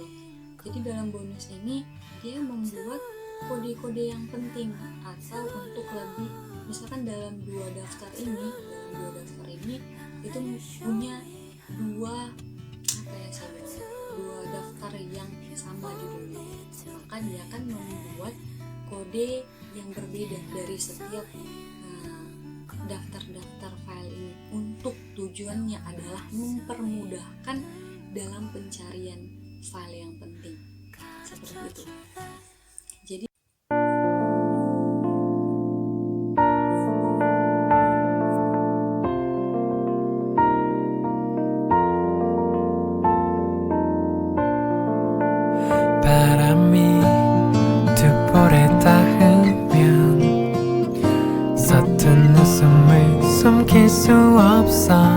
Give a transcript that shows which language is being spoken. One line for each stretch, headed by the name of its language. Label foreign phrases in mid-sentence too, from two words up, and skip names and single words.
Indonesian: Jadi dalam bonus ini dia membuat kode-kode yang penting atau untuk lebih, misalkan dalam dua daftar ini itu punya dua daftar yang sama judulnya, maka dia akan membuat kode yang berbeda dari setiap daftar-daftar file ini. Untuk tujuannya adalah mempermudahkan dalam pencarian file yang penting, seperti itu. Jadi
Korean: 바람이 두 볼에 닿으면 서툰 웃음을 숨길 수 없어.